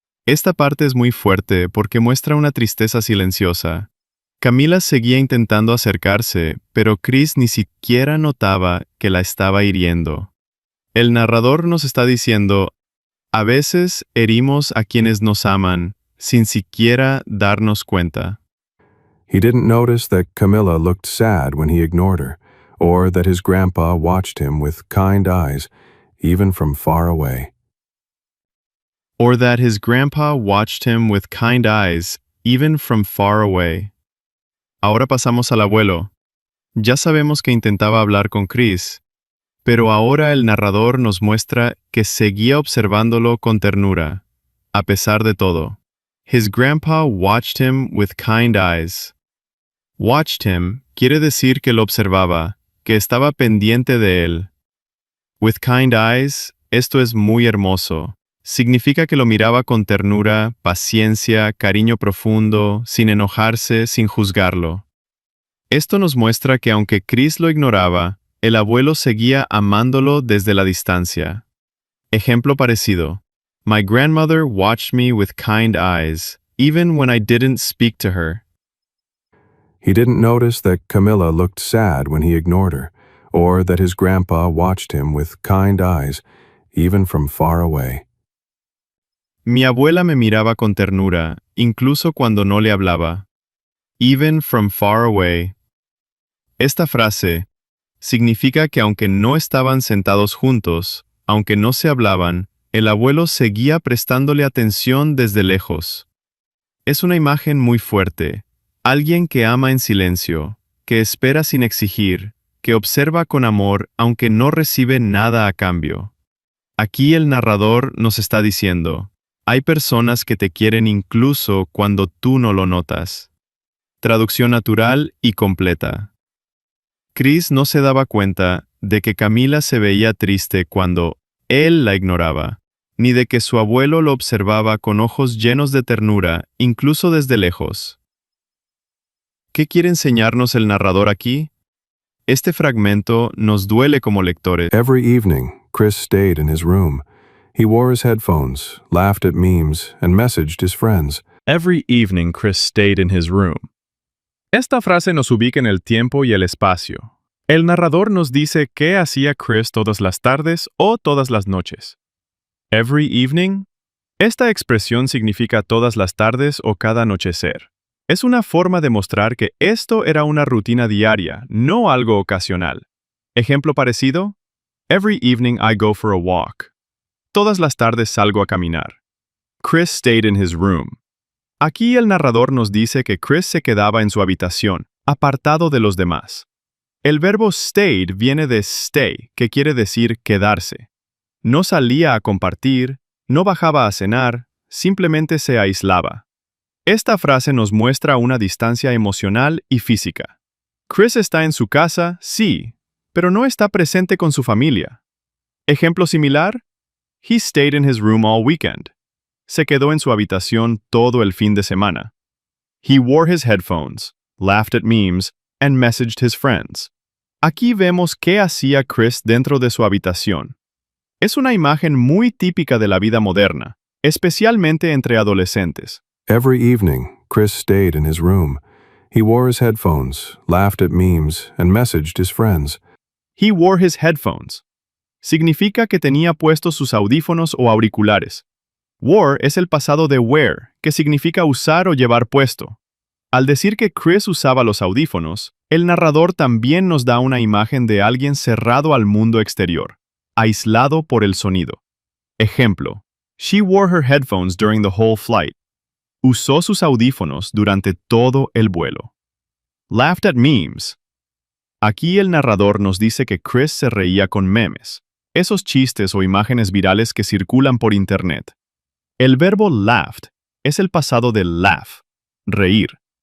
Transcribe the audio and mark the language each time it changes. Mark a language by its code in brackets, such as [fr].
[es] Esta parte es muy fuerte porque muestra una tristeza silenciosa. Camila seguía intentando acercarse, pero Chris ni siquiera notaba que la estaba hiriendo. El narrador nos está diciendo, a veces herimos a quienes nos aman, sin siquiera darnos cuenta. [en] He didn't notice that Camilla looked sad when he ignored her, or that his grandpa watched him with kind eyes, even from far away. Or that his grandpa watched him with kind eyes, even from far away. [es] Ahora pasamos al abuelo. Ya sabemos que intentaba hablar con Chris, pero ahora el narrador nos muestra que seguía observándolo con ternura, a pesar de todo. [en] His grandpa watched him with kind eyes. Watched him [es] quiere decir que lo observaba, que estaba pendiente de él. [en] With kind eyes, [es] esto es muy hermoso. Significa que lo miraba con ternura, paciencia, cariño profundo, sin enojarse, sin juzgarlo. Esto nos muestra que aunque Chris lo ignoraba, el abuelo seguía amándolo desde la distancia. Ejemplo parecido. [en] My grandmother watched me with kind eyes, even when I didn't speak to her. He didn't notice that Camilla looked sad when he ignored her, or that his grandpa watched him with kind eyes, even from far away. [es] Mi abuela me miraba con ternura, incluso cuando no le hablaba. [en] Even from far away. [es] Esta frase significa que aunque no estaban sentados juntos, aunque no se hablaban, el abuelo seguía prestándole atención desde lejos. Es una imagen muy fuerte. Alguien que ama en silencio, que espera sin exigir, que observa con amor aunque no recibe nada a cambio. Aquí el narrador nos está diciendo, hay personas que te quieren incluso cuando tú no lo notas. Traducción natural y completa. Chris no se daba cuenta de que Camila se veía triste cuando él la ignoraba, ni de que su abuelo lo observaba con ojos llenos de ternura, incluso desde lejos. ¿Qué quiere enseñarnos el narrador aquí? Este fragmento nos duele como lectores. [en] Every evening, Chris stayed in his room. He wore his headphones, laughed at memes, and messaged his friends. Every evening Chris stayed in his room. [es] Esta frase nos ubica en el tiempo y el espacio. El narrador nos dice qué hacía Chris todas las tardes o todas las noches. [en] Every evening. [es] Esta expresión significa todas las tardes o cada anochecer. Es una forma de mostrar que esto era una rutina diaria, no algo ocasional. Ejemplo parecido: [en] Every evening I go for a walk. [es] Todas las tardes salgo a caminar. [en] Chris stayed in his room. [es] Aquí el narrador nos dice que Chris se quedaba en su habitación, apartado de los demás. El verbo stayed viene de stay, que quiere decir quedarse. No salía a compartir, no bajaba a cenar, simplemente se aislaba. Esta frase nos muestra una distancia emocional y física. Chris está en su casa, sí, pero no está presente con su familia. Ejemplo similar: [en] He stayed in his room all weekend. [es] Se quedó en su habitación todo el fin de semana. [en] He wore his headphones, laughed at memes, and messaged his friends. [es] Aquí vemos qué hacía Chris dentro de su habitación. Es una imagen muy típica de la vida moderna, especialmente entre adolescentes. [en] Every evening, Chris stayed in his room. He wore his headphones, laughed at memes, and messaged his friends. He wore his headphones. [es] Significa que tenía puestos sus audífonos o auriculares. Wore es el pasado de wear, que significa usar o llevar puesto. Al decir que Chris usaba los audífonos, el narrador también nos da una imagen de alguien cerrado al mundo exterior, aislado por el sonido. [en] Ejemplo: She wore her headphones during the whole flight. [es] Usó sus audífonos durante todo el vuelo. [en] Laughed at memes. [es] Aquí el narrador nos dice que Chris se reía con memes, esos chistes o imágenes virales que circulan por internet. El verbo laughed es el pasado de laugh, reír.